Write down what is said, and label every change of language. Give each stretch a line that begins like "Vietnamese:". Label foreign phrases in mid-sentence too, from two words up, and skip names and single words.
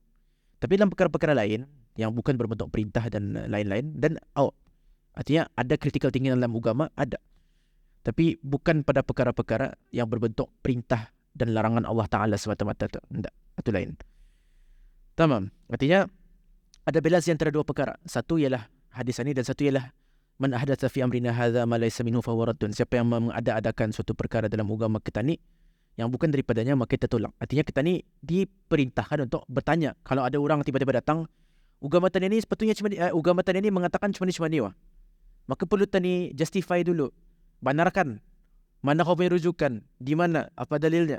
Malay: Tapi dalam perkara-perkara lain yang bukan berbentuk perintah dan lain-lain, dan artinya ada
English: critical thinking
Malay: dalam agama, ada. Tapi bukan pada perkara-perkara yang berbentuk perintah dan larangan Allah Ta'ala semata-mata tu. Tidak, itu lain. Tamam. Artinya ada balance antara dua perkara. Satu ialah hadis ini dan satu ialah
Arabic: من أحدث في أمرنا هذا ما ليس منه فهو رد.
Malay: Siapa yang mengada-adakan suatu perkara dalam agama kita ni yang bukan daripadanya, maka kita tolak. Artinya kita ni diperintahkan untuk bertanya. Kalau ada orang tiba-tiba datang, agama tani ni sepatutnya cuma agama tani ni mengatakan cuma ni wah. Maka perlu tani justify dulu. Benarkan. Mana kau punya rujukan? Di mana? Apa dalilnya?